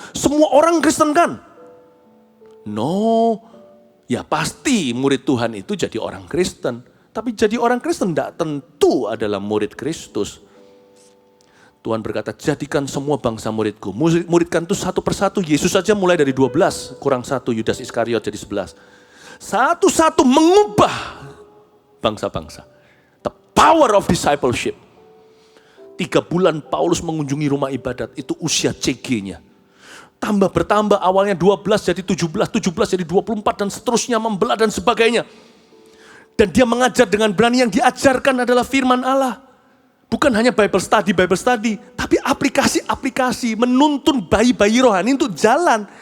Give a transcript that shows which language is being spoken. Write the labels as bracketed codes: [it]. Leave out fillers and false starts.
[id] Semua orang Kristen kan? No, ya pasti murid Tuhan itu jadi orang Kristen. Tapi jadi orang Kristen tidak tentu adalah murid Kristus. Tuhan berkata, jadikan semua bangsa muridku. Muridkan itu satu persatu, Yesus saja mulai dari 12, kurang 1, Yudas Iskariot jadi 11. Satu-satu mengubah bangsa-bangsa. [en] The power of discipleship. [id] 3 bulan Paulus mengunjungi rumah ibadat, itu usia CG-nya. Tambah bertambah, awalnya 12 jadi 17, 17 jadi 24 dan seterusnya membelah dan sebagainya. Dan dia mengajar dengan berani, yang diajarkan adalah firman Allah. Bukan hanya Bible study, tapi aplikasi-aplikasi, menuntun bayi-bayi rohani untuk jalan.